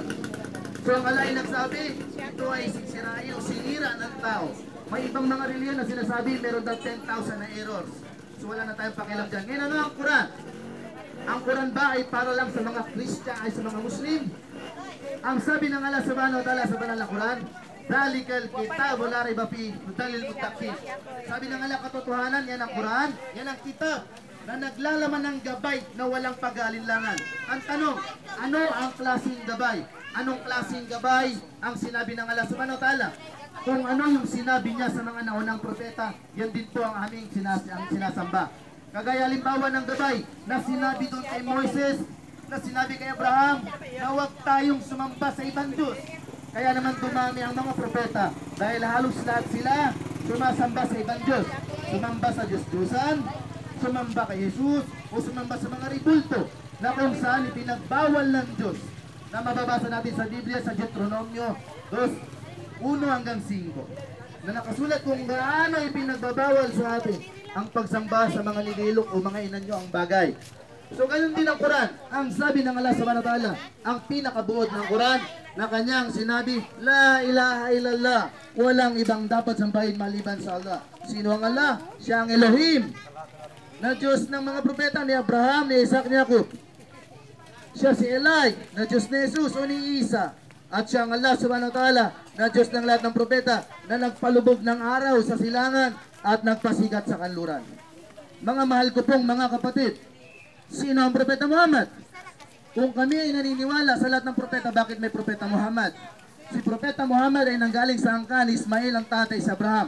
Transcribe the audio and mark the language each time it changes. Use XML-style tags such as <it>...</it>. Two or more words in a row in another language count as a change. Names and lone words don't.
<tl>So ang Allah ay nagsabi, ito ay sisirain o sinira ng tao. May ibang mga reliyon na sinasabi, meron daw 10,000 na errors. So wala na tayong pakialam dyan. Ngayon ano ang Quran? Ang Quran ba ay para lang sa mga Christian, ay sa mga Muslim? Ang sabi ng Allah</tl> <ar>سبحانه وتعالى</ar> <tl>sa banal na Quran,</tl> <ar>ذلك الكتاب لا ريب في هدى للمتقين.</ar> <tl>Sabi ng Allah, katotohanan, yan ang Quran, yan ang kitab na naglalaman ng gabay na walang pag-aalinlangan. Ang tanong, ano ang klaseng gabay? Anong klaseng gabay ang sinabi ng Allah</tl> <ar>سبحانه وتعالى?</ar> <tl>Kung ano yung sinabi niya sa mga naunang propeta, yan din po ang aming sinasamba. Kagaya halimbawa ng gabay na sinabi doon kay Moises, na sinabi kay Abraham, na huwag tayong sumamba sa ibang Diyos. Kaya naman dumami ang mga propeta dahil halos lahat sila sumasamba sa ibang Diyos. Sumamba sa Diyos-Diyosan, sumamba kay Jesus, o sumamba sa mga ribulto na kung saan ipinagbawal ng Diyos, na mababasa natin sa Biblia sa Deuteronomio 2:1-5, na nakasulat kung gaano ipinagbabawal sa atin ang pagsamba sa mga nililok o mga inanyo ang bagay. So ganun din ang Quran. Ang sabi ng Allah</tl> <ar>سبحانه وتعالى,</ar> <tl>ang pinakabuod ng Quran, na kanyang sinabi,</tl> <ar>لا إله إلا الله,</ar> <tl>walang ibang dapat sambahin maliban sa Allah. Sino ang Allah? Siya ang Elohim, na Diyos ng mga propeta ni Abraham, ni Isaac, ni Jacob. Siya si Eli, na Diyos ni Jesus o ni Isa. At siya ang Allah</tl> <ar>سبحانه وتعالى,</ar> <tl>na Diyos ng lahat ng propeta, na nagpalubog ng araw sa silangan at nagpasikat sa kanluran. Mga mahal ko pong mga kapatid, sino ang propeta Muhammad? Kung kami ay naniniwala sa lahat ng propeta, bakit may propeta Muhammad? Si propeta Muhammad ay nanggaling sa angkan ni Ismail, ang tatay si Abraham.</tl>